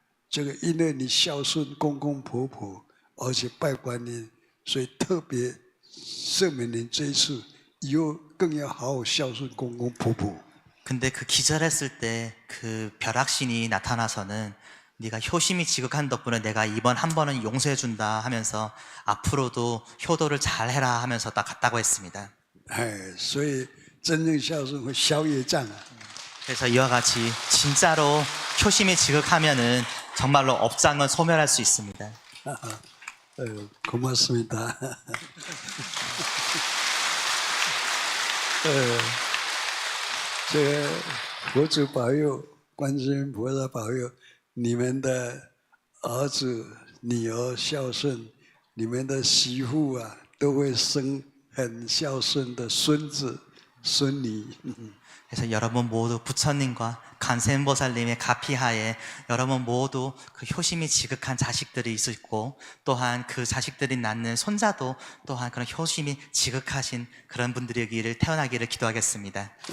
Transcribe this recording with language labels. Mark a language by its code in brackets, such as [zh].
[zh] 这个因为你孝顺公公婆婆，而且拜观音，所以特别赦免您这一次，以后更要好好孝顺公公婆婆。 [ko] 근데 그 기절했을 때 그 벼락신이 나타나서는 네가 효심이 지극한 덕분에 내가 이번 한 번은 용서해 준다 하면서 앞으로도 효도를 잘 해라 하면서 딱 갔다고 했습니다. [zh] 所以真正孝顺会消业障啊。 [ko] 그래서 이와 같이 진짜로 효심이 지극하면은 정말로 업장을 소멸할 수 있습니다. 고맙습니다. [zh] 这个佛祖保佑，观世音菩萨保佑，你们的儿子、女儿孝顺，你们的媳妇啊，都会生很孝顺的孙子、孙女。 [ko] 그래서 여러분 모두 부처님과 관세음보살님의 가피하에 여러분 모두 그 효심이 지극한 자식들이 있고 또한 그 자식들이 낳는 손자도 또한 그런 효심이 지극하신 그런 분들이기를 태어나기를 기도하겠습니다.